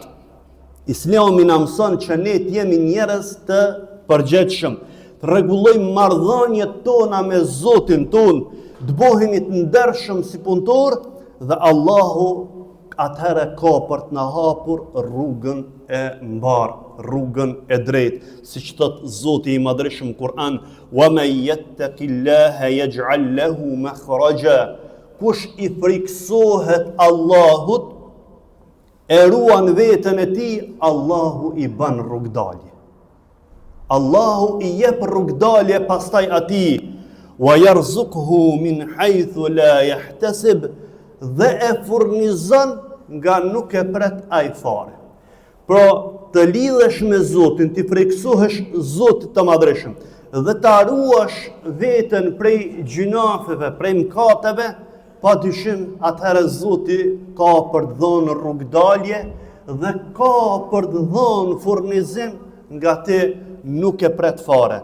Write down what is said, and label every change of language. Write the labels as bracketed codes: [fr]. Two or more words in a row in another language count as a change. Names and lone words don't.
[sq] Islami na mëson që ne t'jemi njerëz të përgjithshëm, të rregullojmë marrëdhëniet tona me Zotin ton, të bëhemi të ndershëm si punëtor dhe Allahu atëherë ka për të na hapur rrugën e mbar, rrugën e drejtë, siç thot Zoti i Madhreshëm Kur'an, [ar] ومن يتق الله يجعل له مخرجا. [sq] Kush i friksohet Allahut, e ruan veten e tij, Allahu i bën rrugdalje. Allahu i jep rrugdalje pastaj atij, [ar] ويرزقه من حيث لا يحتسب, [sq] dhe e furnizon nga nuk e pret ai fare. Pra, të lidhesh me Zotin, të friksohesh Zotit të Madhreshëm dhe të ruash veten prej gjunafeve, prej mëkateve, padyshim atëherë Zoti ka për të dhënë rrugdalje dhe ka për të dhënë furnizim nga ti nuk e pret fare.